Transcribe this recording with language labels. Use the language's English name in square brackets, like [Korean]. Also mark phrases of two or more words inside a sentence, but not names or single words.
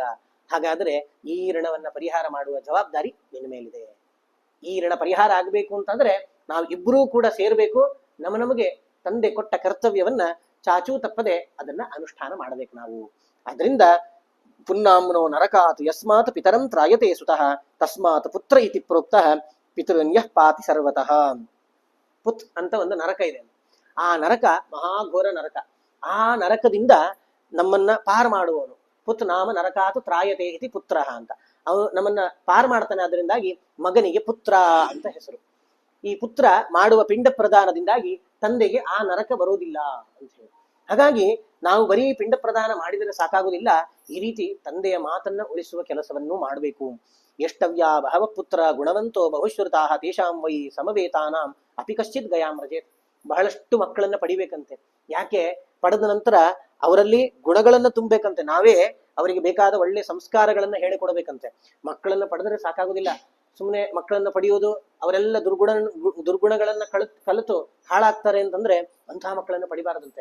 [Kannada] ಹಾಗಾದ್ರೆ ಈ ಋಣವನ್ನ ಪರಿಹಾರ ಮಾಡುವ ಜವಾಬ್ದಾರಿ ನಿನ್ನ ಮೇಲಿದೆ. ಈ ಋಣ ಪರಿಹಾರ ಆಗ್ಬೇಕು ಅಂತಂದ್ರೆ ನಾವು ಇಬ್ಬರೂ ಕೂಡ ಸೇರ್ಬೇಕು. ನಮಗೆ ತಂದೆ ಕೊಟ್ಟ ಕರ್ತವ್ಯವನ್ನ ಚಾಚೂ ತಪ್ಪದೆ ಅದನ್ನ ಅನುಷ್ಠಾನ ಮಾಡಬೇಕು ನಾವು. [Sanskrit] ಅದರಿಂದ ಪುನ್ನಾಮ್ನೋ ನರಕಾತ್ ಯಸ್ಮಾತ್ ಪಿತರಂ ತ್ರಾಯತೆ ಸುತಃ ತಸ್ಮಾತ್ ಪುತ್ರ ಇತಿ ಪ್ರೋಕ್ತಃ ಪಿತೃನ್ಯಃ ಪಾತಿ ಸರ್ವತಃ. [Kannada] ಪುತ್ ಅಂತ ಒಂದು ನರಕ ಇದೆ. ಆ ನರಕ ಮಹಾಘೋರ ನರಕ. ಆ ನರಕದಿಂದ ನಮ್ಮನ್ನ ಪಾರ್ ಮಾಡುವವನು. [Sanskrit] ಪುತ್ ನಾಮ ನರಕಾತು ತ್ರಾಯತೆ ಇತಿ ಪುತ್ರ [Kannada] ಅಂತ. ಅವನು ನಮ್ಮನ್ನ ಪಾರ್ ಮಾಡ್ತಾನೆ. ಅದರಿಂದಾಗಿ ಮಗನಿಗೆ ಪುತ್ರ ಅಂತ ಹೆಸರು. ಈ ಪುತ್ರ ಮಾಡುವ ಪಿಂಡ ಪ್ರದಾನದಿಂದಾಗಿ ತಂದೆಗೆ ಆ ನರಕ ಬರೋದಿಲ್ಲ ಅಂತ ಹೇಳಿ. ಹಾಗಾಗಿ ನಾವು ಬರೀ ಪಿಂಡ ಪ್ರದಾನ ಮಾಡಿದರೆ ಸಾಕಾಗುವುದಿಲ್ಲ. ಈ ರೀತಿ ತಂದೆಯ ಮಾತನ್ನ ಉಳಿಸುವ ಕೆಲಸವನ್ನು ಮಾಡಬೇಕು. [Sanskrit] ಎಷ್ಟವ್ಯ ಬಹವ ಪುತ್ರ ಗುಣವಂತೋ ಬಹುಶ್ರುತಾ ತೇಷಾಂ ವೈ ಸಮವೇತಾನಾಂ ಅಪಿ ಕಶ್ಚಿತ್ ಗಯಾಂ ರಜೇತ್. [Kannada] ಬಹಳಷ್ಟು ಮಕ್ಕಳನ್ನ ಪಡಿಬೇಕಂತೆ. ಯಾಕೆ? ಪಡೆದ ನಂತರ ಅವರಲ್ಲಿ ಗುಣಗಳನ್ನ ತುಂಬಬೇಕಂತೆ. ನಾವೇ ಅವರಿಗೆ ಬೇಕಾದ ಒಳ್ಳೆ ಸಂಸ್ಕಾರಗಳನ್ನ ಹೇಳಿಕೊಡ್ಬೇಕಂತೆ. ಮಕ್ಕಳನ್ನ ಪಡೆದರೆ ಸಾಕಾಗುದಿಲ್ಲ. ಸುಮ್ಮನೆ ಮಕ್ಕಳನ್ನ ಪಡೆಯೋದು, ಅವರೆಲ್ಲ ದುರ್ಗುಣಗಳನ್ನ ಕಲಿತು ಹಾಳಾಗ್ತಾರೆ ಅಂತಂದ್ರೆ ಅಂತಹ ಮಕ್ಕಳನ್ನ ಪಡಿಬಾರದಂತೆ.